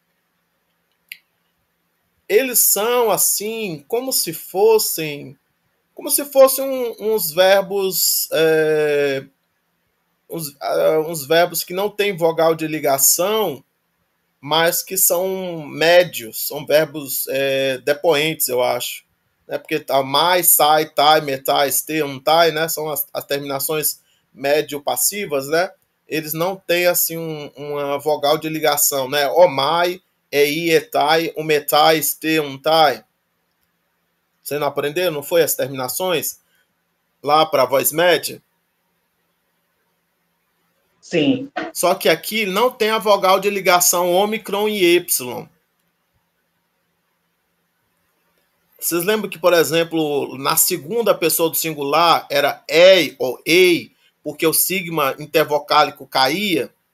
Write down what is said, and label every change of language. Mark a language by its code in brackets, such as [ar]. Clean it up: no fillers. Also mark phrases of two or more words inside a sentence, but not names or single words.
[pt] Eles são assim, como se fossem uns verbos, uns verbos que não têm vogal de ligação, mas que são médios, são verbos depoentes, eu acho. Né? Porque tá mais, sai, tai, metai, este, tai, né? São as terminações médio-passivas, né? Eles não têm assim uma vogal de ligação, né? Omai, ei, etai, umetai, este, tai. Você não aprendeu? Não foi as terminações lá para a voz média? Sim. Só que aqui não tem a vogal de ligação ômicron e êpsilon. Vocês lembram que, por exemplo, na segunda pessoa do singular era ei ou ei, porque o sigma intervocálico caía?